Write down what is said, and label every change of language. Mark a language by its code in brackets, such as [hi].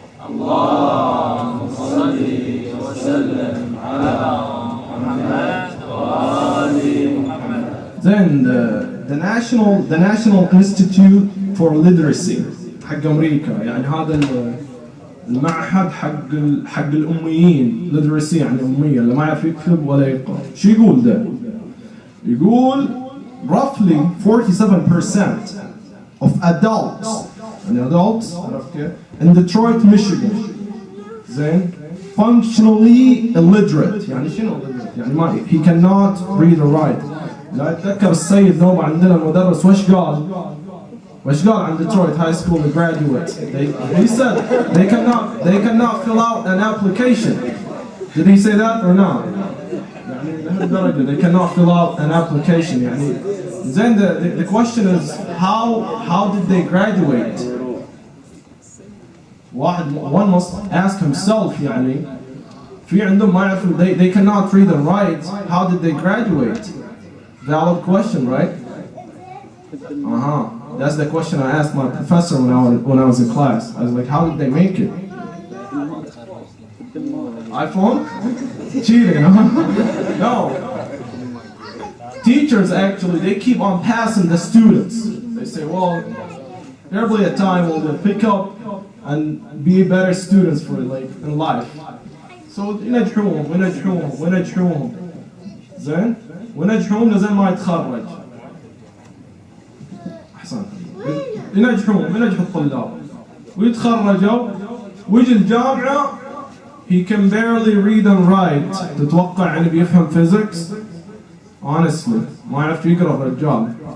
[ar] اللهم صل وسلم على محمد وآل محمد. [en] Then the National Institute for Literacy [ar] حق أمريكا، يعني هذا المعهد حق الأميين، literacy يعني أمية اللي ما يعرف يكتب ولا يقرأ. شو يقول ده؟ يقول [en] roughly 47% of adults [ar] عرفت كيف؟ [en] in Detroit, Michigan زين functionally illiterate. [ar] يعني شنو [en] illiterate؟ [ar] يعني ما [en] he cannot read or write. [ar] لا أتذكر السيد نوبة عندنا المدرس وش قال عن Detroit High School graduates. [en] He said they cannot fill out an application. Did he say that or not? [ar] يعني لهالدرجة [en] they cannot fill out an application. يعني then the question is how did they graduate? One must ask himself [ar] يعني في عندهم ما يعرفوا [en] they cannot read and write. How did they graduate? Valid question, right? That's the question I asked my professor when I was in class. I was like, how did they make it? iPhone? Cheating, huh? No. Teachers actually, they keep on passing the students. They say, well, There will be a time when they'll pick up and be better students for like in life. [ar] So ينجحوهم زين ونجحوهم لزين ما يتخرج. أحسن. ينجحوا الطلاب ويتخرجوا ويجي الجامعة [en] he can barely read and write. [ar] تتوقع يعني بيفهم physics؟ honestly ما يعرف يقرأ الرجال.